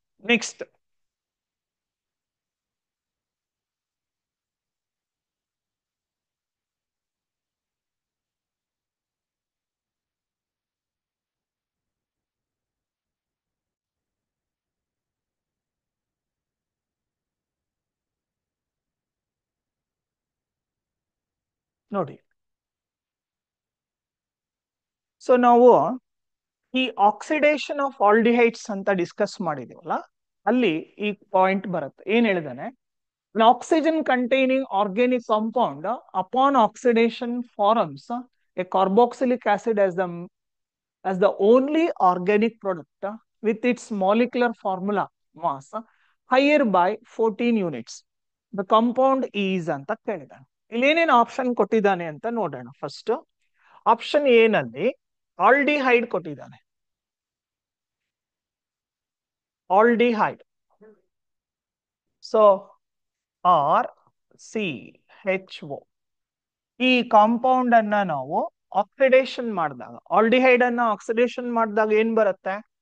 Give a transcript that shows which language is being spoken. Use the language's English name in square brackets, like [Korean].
[Kannada] Next ನೋಡಿ, so ನಾವು ಈ ಆಕ್ಸಿಡೇಷನ್ ಆಫ್ ಆಲ್ಡಿಹೈಡ್ಸ್ ಅಂತ ಡಿಸ್ಕಸ್ ಮಾಡಿದೀವಲ್ಲ, ಅಲ್ಲಿ ಈ ಪಾಯಿಂಟ್ ಬರುತ್ತೆ. ಏನ್ ಹೇಳಿದಾನೆ? [English] An oxygen containing organic compound upon oxidation forms a carboxylic acid as the only organic product with its molecular formula mass higher by 14 units. The compound is [Kannada] ಅಂತ ಕೇಳಿದಾನೆ. ಇಲ್ಲಿ ಏನೇನು option ಕೊಟ್ಟಿದ್ದಾನೆ ಅಂತ ನೋಡೋಣ. ಫಸ್ಟ್ ಆಪ್ಷನ್ ಎ ನಲ್ಲಿ aldehyde ಕೊಟ್ಟಿದ್ದಾನೆ. Aldehyde. So RCHO ಈ compound ಅನ್ನ ನಾವು ಆಕ್ಸಿಡೇಷನ್ ಮಾಡಿದಾಗ, ಆಲ್ಡಿಹೈಡ್ ಅನ್ನ ಆಕ್ಸಿಡೇಷನ್ ಮಾಡಿದಾಗ ಏನ್ ಬರುತ್ತೆ?